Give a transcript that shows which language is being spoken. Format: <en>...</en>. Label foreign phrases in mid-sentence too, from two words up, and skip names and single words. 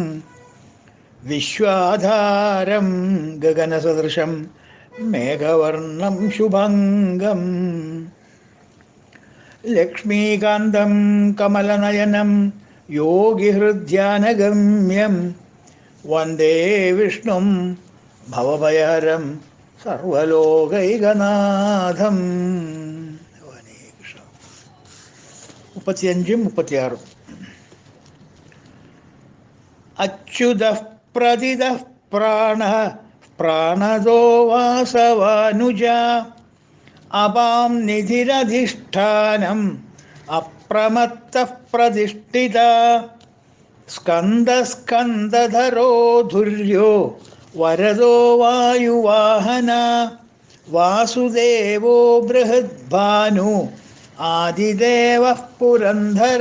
<sa>विश्वाधारं गगनसदृशं मेघवर्णं शुभङ्गं लक्ष्मीकान्तं कमलनयनं योगिहृद्यानगम्यं वन्दे विष्णुं भवभयहरं സർവലോകൈകനാഥം. 35-36. അച്യുതഃ പ്രതിതഃ പ്രാണഃ പ്രാണദോ വാസവാനുജ അപാം നിധിരധിഷ്ഠാനം അപ്രമത്തഃ പ്രതിഷ്ഠിത സ്കന്ദസ്കന്ദധരോ ധുര്യോ വരദോ വായുവാഹന വാസുദേവോ ബൃഹദ്ഭാനു ആദിദേവഃ പുരന്ധര.</sa>